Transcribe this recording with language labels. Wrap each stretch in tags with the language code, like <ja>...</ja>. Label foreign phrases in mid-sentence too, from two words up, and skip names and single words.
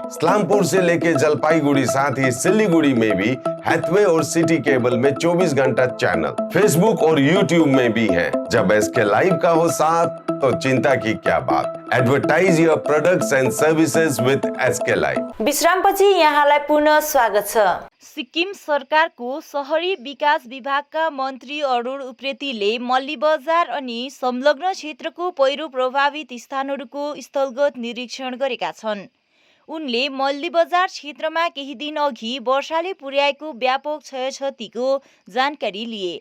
<hi>इस्लामपुर से लेके जलपाईगुड़ी साथ ही सिलीगुड़ी में भी हैथवे और सिटी केबल में 24 घंटा चैनल, फेसबुक और यूट्यूब में भी है। जब SK लाइव का हो साथ तो चिंता की क्या बात।</hi> <en>advertise your products and services with SK Live.</en> <ne>विश्रामपछि यहाँलाई पुनः स्वागत छ। सिक्किम सरकारको शहरी विकास विभागका मन्त्री अरुण उप्रेतीले मल्लीबजार अनि संलग्न क्षेत्रको पहिरो प्रभावित स्थानहरूको स्थलगत निरीक्षण गरेका छन्। उनले मल्लीबजार क्षेत्रमा केही दिन अघि वर्षाले पुर्याएको व्यापक क्षयक्षतिको जानकारी लिए।</ne>